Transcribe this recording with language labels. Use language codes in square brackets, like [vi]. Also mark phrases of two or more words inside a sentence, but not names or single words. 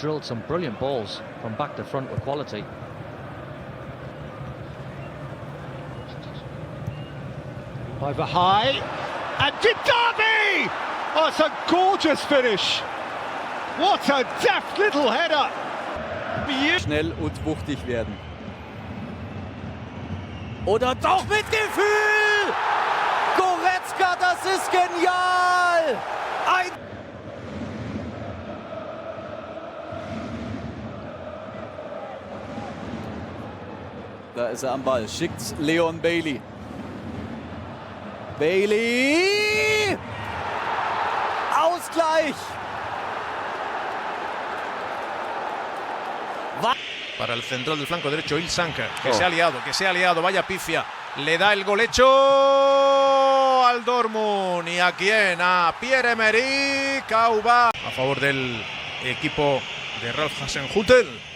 [en] drilled some brilliant balls from back to front with quality. Over high, and Didabi! Oh, it's a gorgeous finish. What a deft little header. [de] Schnell und wuchtig werden. Oder doch mit Gefühl! Goretzka, das ist genial! Da ist er am Ball, schickt Leon Bailey. Bailey! Ausgleich! [es] Para el central del flanco derecho, Ilsanka, que se ha liado, vaya pifia. Le da el gol hecho al Dortmund. ¿Y a quién? A Pierre-Emerick Aubameyang. A favor del equipo de Ralf Hasenhüttl.